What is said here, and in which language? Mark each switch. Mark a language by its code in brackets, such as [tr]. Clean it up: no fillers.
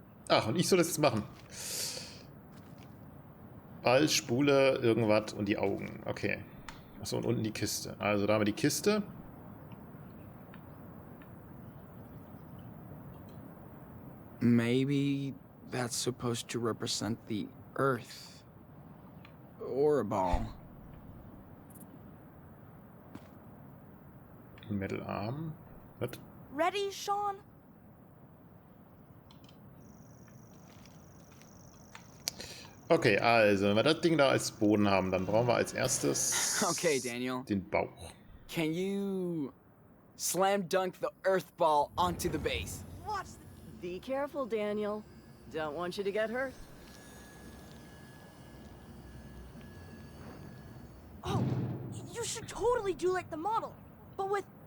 [de] Ach, und ich soll das jetzt machen. Ball, Spule, irgendwas und die Augen. Okay. Achso, und unten die Kiste. Also da haben wir die Kiste. [en] Maybe that's supposed to represent the Earth. Or a ball. [de] Mittelarm. Was? [en] Ready, Sean? [de] Okay, also, wenn wir das Ding da als Boden haben, dann brauchen wir als erstes [en] Okay, Daniel. [de] den Bauch. [en] Can you slam dunk the Earth ball onto the base? Watch. Be careful, Daniel. Don't want you to get hurt. Oh, you should totally do like the model, but with...